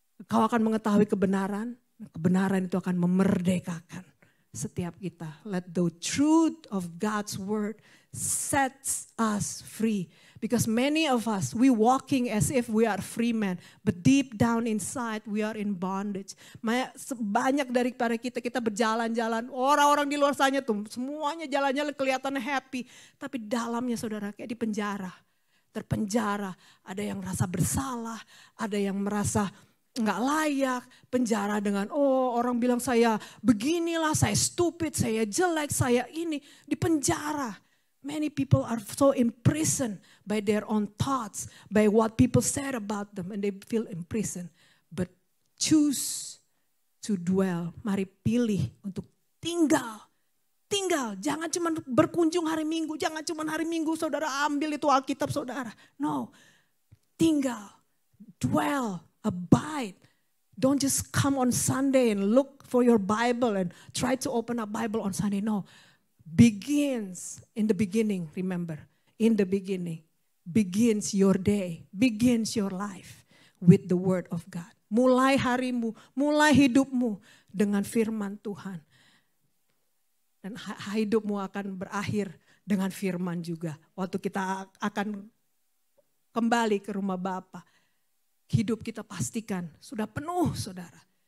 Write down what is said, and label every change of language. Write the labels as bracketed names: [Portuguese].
[Indonesian] Kau akan mengetahui kebenaran. Kebenaran itu akan memerdekakan setiap kita. [English] Let the truth of God's word sets us free. Because many of us, we walking as if we are free men. But deep down inside, we are in bondage. [Indonesian] Banyak daripada kita berjalan-jalan. Orang-orang di luar sana tuh, semuanya jalan-jalan kelihatannya happy. Tapi dalamnya saudara kayak di penjara. Terpenjara, ada yang merasa bersalah, ada yang merasa nggak layak, penjara dengan orang bilang saya beginilah, saya stupid, saya jelek, saya ini, di penjara. [English] Many people are so imprisoned by their own thoughts, by what people said about them, and they feel imprisoned. but choose to dwell. [Indonesian] Mari pilih untuk tinggal. Tinggal, jangan cuma berkunjung hari Minggu, jangan cuma hari Minggu saudara ambil itu Alkitab saudara. [English] No, [Indonesian] tinggal, [English] dwell, abide. Don't just come on Sunday and look for your Bible and try to open a Bible on Sunday. No, begins in the beginning, remember. In the beginning, begins your day, begins your life with the Word of God. [Indonesian] Mulai harimu, mulai hidupmu dengan firman Tuhan. Dan hidupmu akan berakhir dengan firman juga. Waktu kita akan kembali ke rumah Bapa, hidup kita pastikan sudah penuh saudara.